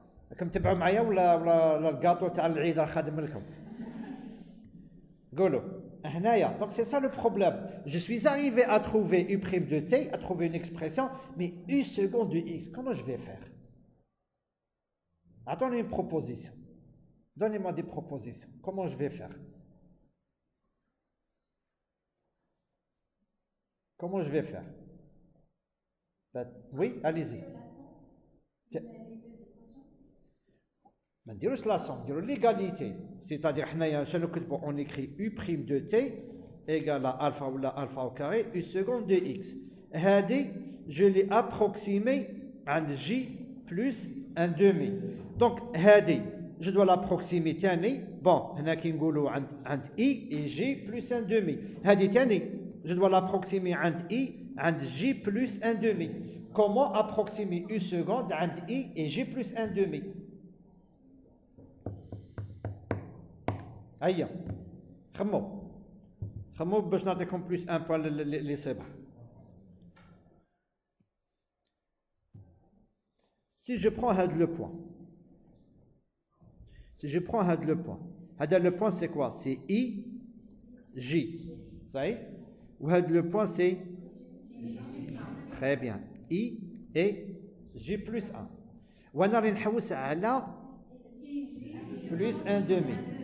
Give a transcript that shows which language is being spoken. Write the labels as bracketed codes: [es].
[ar] راكم تبعوا معايا ولا الكاطو تاع العيد راه خادم لكم قولوا هنايا. [fr] Donc c'est ça le problème. Je suis arrivé à trouver U' de t, à trouver une expression, mais U seconde de x, comment je vais faire? Attendez une proposition. Donnez-moi des propositions. Comment je vais faire? Comment je vais faire? Oui, allez-y. [ar] ما نديروش لا somme, نديرو l'égalité. [fr] C'est-à-dire [ar] حنايا شنو نكتبو؟ [fr] on écrit U' de t égale à alpha ولا alpha au carré U seconde de x. [ar] هذه [fr] je l'ai approximé [ar] عند [fr] J plus un demi. Donc [ar] هذه [fr] je dois l'approximer ثاني. Bon, [ar] هنا كي نقولوا عند [fr] I et J plus un demi. [ar] هذه ثاني [fr] je dois l'approximer [ar] عند [fr] I عند J plus un demi. Comment approximer U seconde [ar] عند [fr] I et J plus un demi? [ar] هيا خمو باش نعطيكم [fr] بلوس ان بوان لي [ar] صبح. [fr] Si je prends le point, le point c'est quoi? C'est I, J, ça y est. Ou le point c'est très bien I et J plus 1. [ar] وانا راني نحوس على [fr] plus un demi.